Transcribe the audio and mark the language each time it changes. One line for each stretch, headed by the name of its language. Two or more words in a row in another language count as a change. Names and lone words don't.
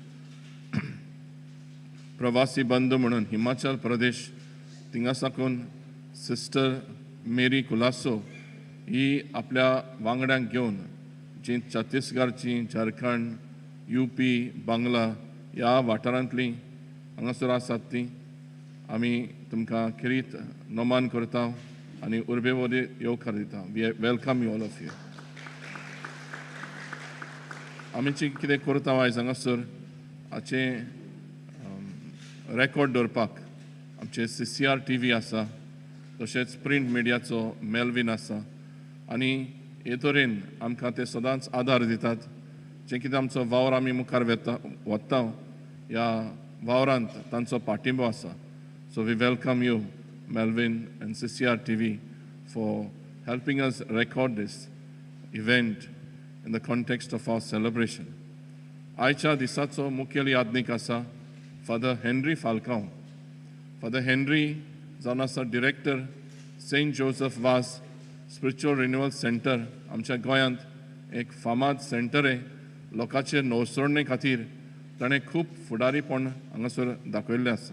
Konkani: प्रवासी बंद म्हणून हिमाचल प्रदेश थिंगा साकून सिस्टर मेरी कुलासो ही आपल्या वांगड्यांक घेवन जी छत्तीसगडची, झारखंड, UP, बांगला ह्या वाठारांतलीं हांगासर आसात तीं आमी तुमकां खेरीत नमन करता आनी उर्बे वोदे येवकार दिता.
English: we welcome you all of you.
Konkani: आमी कितें करता आयज हांगासर हाचें रेकॉर्ड दवरपाक आमचे CCR TV आसा, तशेंच प्रिंट मिडियाचो मेलविन आसा आनी हे तरेन आमकां ते सदांच आदार दितात. जें कितें आमचो वावर आमी मुखार व्हरता ह्या वावरांत तांचो पाठिंबो आसा.
English: so we welcome you Melvin and CCR TV for helping us record this event in the context of our celebration.
Konkani: आयच्या दिसाचो मुखेल यादनीक आसा फादर हेनरी फाल्कांव. फादर हेनरी जावन आसा डिरेक्टर सेंट जोसेफ वास स्पिरिच्युअल रिन्युअल सेंटर. आमच्या गोंयांत एक फामाद सेंटर आहे. लोकांचे नवसोडणे खातीर ताणें खूब फुडारीपण हांगासर दाखयल्लें आसा.